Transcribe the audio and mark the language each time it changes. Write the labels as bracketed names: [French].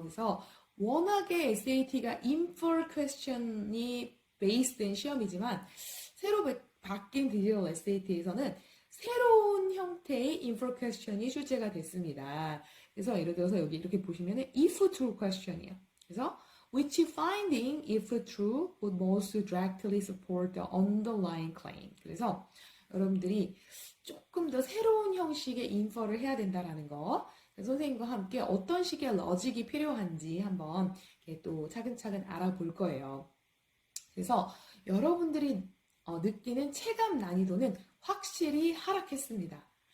[Korean] 그래서 워낙에 SAT가 infer question이 베이스된 시험이지만 새로 바뀐 디지털 SAT에서는 새로운 형태의 infer question이 출제가 됐습니다. 그래서 예를 들어서 여기 이렇게 보시면 if true question이에요. 그래서 [English] which finding, if true, would most directly support the underlying claim. [Korean] 그래서 여러분들이 조금 더 새로운 형식의 infer를 해야 된다라는 거. 선생님과 함께 어떤 식의 러직이 필요한지 한번 또 차근차근 알아볼 거예요. 그래서 여러분들이 느끼는 체감 난이도는 확실히 하락했습니다.